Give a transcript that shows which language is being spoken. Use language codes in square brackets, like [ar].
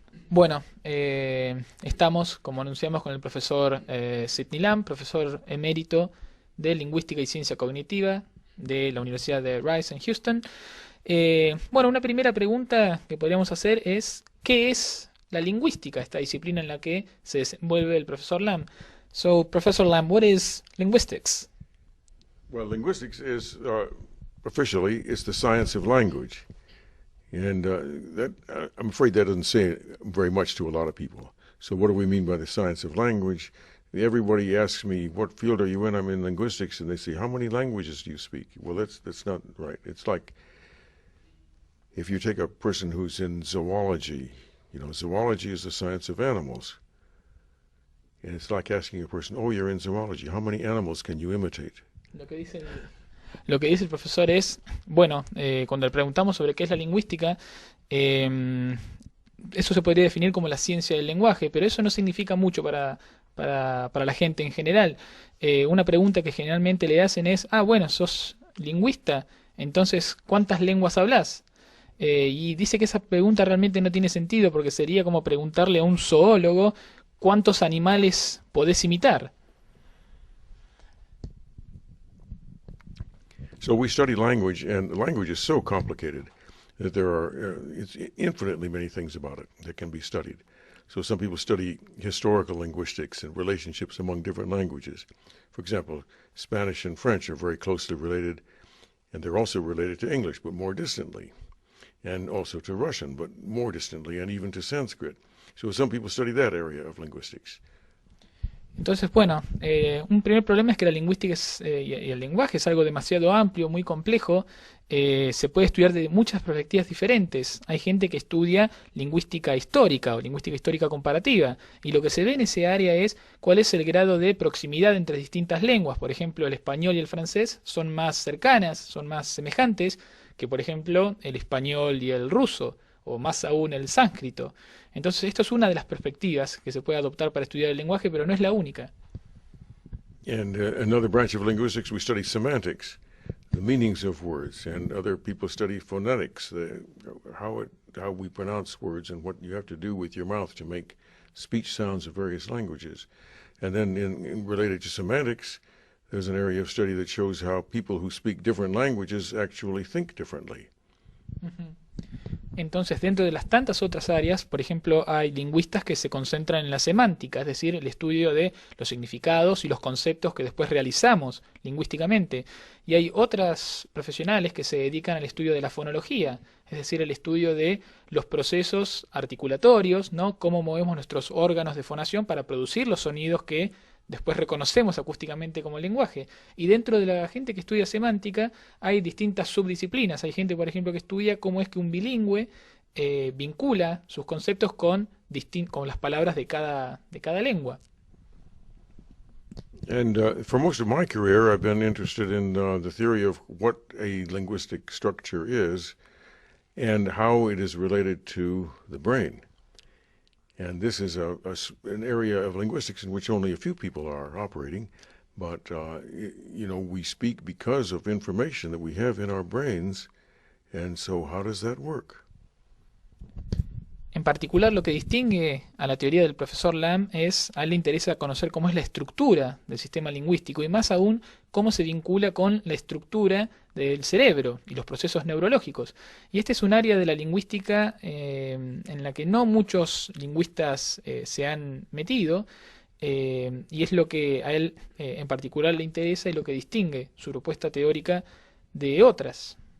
[es] Bueno, estamos, como anunciamos, con el profesor Sidney Lamb, profesor emérito de Lingüística y Ciencia Cognitiva de la Universidad de Rice en Houston. Bueno, una primera pregunta que podríamos hacer es, ¿qué es la lingüística, esta disciplina en la que se desenvuelve el profesor Lamb? [en] So, Professor Lamb, what is linguistics? Well, linguistics is officially it's the science of language, and that I'm afraid that doesn't say very much to a lot of people. So, what do we mean by the science of language? Everybody asks me, "What field are you in?" I'm in linguistics, and they say, "How many languages do you speak?" Well, that's not right. It's like if you take a person who's in zoology. Zoology is the science of animals, and it's like asking a person, "Oh, you're in zoology. How many animals can you imitate?" [es] Lo que dice lo que dice el profesor es, bueno, cuando le preguntamos sobre qué es la lingüística, eh, eso se podría definir como la ciencia del lenguaje, pero eso no significa mucho para la gente en general. Una pregunta que generalmente le hacen es, ah, bueno, sos lingüista, entonces, ¿cuántas lenguas hablas? Y dice que esa pregunta realmente no tiene sentido porque sería como preguntarle a un zoólogo cuántos animales podés imitar. [en] So we study language, and language is so complicated that there are it's infinitely many things about it that can be studied. So some people study historical linguistics and relationships among different languages. For example, Spanish and French are very closely related, and they're also related to English, but more distantly, and also to Russian, but more distantly, and even to Sanskrit. So some people study that area of linguistics. [es] Entonces, bueno, un primer problema es que la lingüística y el lenguaje es algo demasiado amplio, muy complejo. Se puede estudiar de muchas perspectivas diferentes. Hay gente que estudia lingüística histórica o lingüística histórica comparativa. Y lo que se ve en ese área es cuál es el grado de proximidad entre distintas lenguas. Por ejemplo, el español y el francés son más cercanas, son más semejantes que, por ejemplo, el español y el ruso, o más aún el sánscrito. Entonces, esto es una de las perspectivas que se puede adoptar para estudiar el lenguaje, pero no es la única. [en] And another branch of linguistics, we study semantics, the meanings of words, and other people study phonetics, how we pronounce words and what you have to do with your mouth to make speech sounds of various languages. And then related to semantics, there's an area of study that shows how people who speak different languages actually think differently. [es] Ujú. Entonces, dentro de las tantas otras áreas, por ejemplo, hay lingüistas que se concentran en la semántica, es decir, el estudio de los significados y los conceptos que después realizamos lingüísticamente. Y hay otras profesionales que se dedican al estudio de la fonología, es decir, el estudio de los procesos articulatorios, ¿no? Cómo movemos nuestros órganos de fonación para producir los sonidos que después reconocemos acústicamente como lenguaje. Y dentro de la gente que estudia semántica hay distintas subdisciplinas. Hay gente, por ejemplo, que estudia cómo es que un bilingüe vincula sus conceptos con las palabras de cada lengua. [en] And for most of my career, I've been interested in the theory of what a linguistic structure is and how it is related to the brain. And this is an area of linguistics in which only a few people are operating, but we speak because of information that we have in our brains, and so how does that work? [es] En particular, lo que distingue a la teoría del profesor Lamb es, a él le interesa conocer cómo es la estructura del sistema lingüístico y más aún cómo se vincula con la estructura del cerebro y los procesos neurológicos. Y este es un área de la lingüística en la que no muchos lingüistas se han metido, y es lo que a él en particular le interesa y lo que distingue su propuesta teórica de otras.